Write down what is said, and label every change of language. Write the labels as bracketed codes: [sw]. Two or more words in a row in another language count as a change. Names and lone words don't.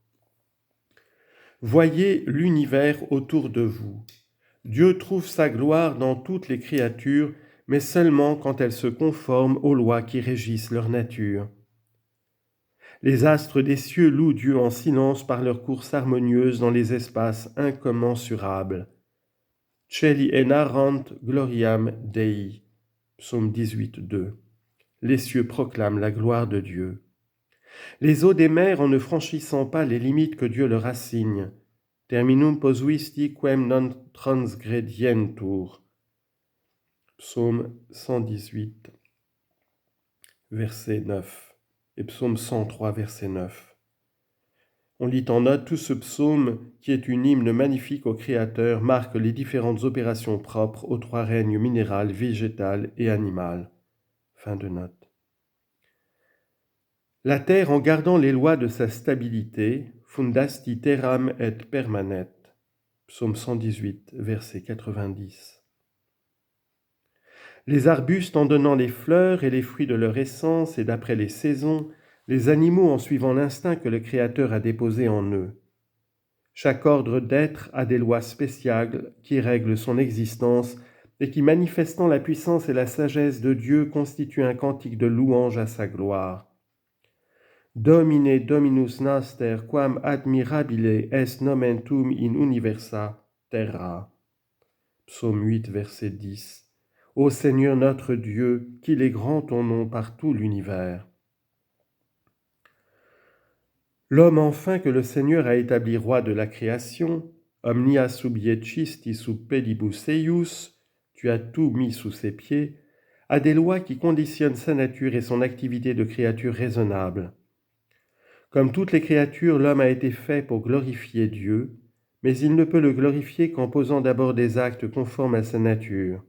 [fr] Voyez l'univers autour de vous. Dieu trouve sa gloire dans toutes les créatures, mais seulement quand elles se conforment aux lois qui régissent leur nature. Les astres des cieux louent Dieu en silence par leur course harmonieuse dans les espaces incommensurables. [la] Celi enarrant gloriam Dei, [fr] psaume 18, 2. Les cieux proclament la gloire de Dieu. Les eaux des mers, en ne franchissant pas les limites que Dieu leur assigne, [la] terminum posuisti quem non transgredientur, [fr] psaume 118, verset 9. Et psaume 103, verset 9. On lit en note, tout ce psaume, qui est une hymne magnifique au Créateur, marque les différentes opérations propres aux trois règnes minéral, végétal et animal. Fin de note. La terre, en gardant les lois de sa stabilité, [la] fundasti terram et permanet. [fr] Psaume 118, verset 90. Les arbustes en donnant les fleurs et les fruits de leur essence et d'après les saisons, les animaux en suivant l'instinct que le Créateur a déposé en eux. Chaque ordre d'être a des lois spéciales qui règlent son existence et qui, manifestant la puissance et la sagesse de Dieu, constituent un cantique de louange à sa gloire. [la] Domine Dominus Naster, quam admirabile est nomentum in universa terra. [fr] Psaume 8, verset 10. Ô Seigneur notre Dieu, qu'il est grand ton nom par tout l'univers. L'homme enfin que le Seigneur a établi roi de la création, [la] omnia subiecisti sub pedibus eius, [fr] tu as tout mis sous ses pieds, a des lois qui conditionnent sa nature et son activité de créature raisonnable. Comme toutes les créatures, l'homme a été fait pour glorifier Dieu, mais il ne peut le glorifier qu'en posant d'abord des actes conformes à sa nature.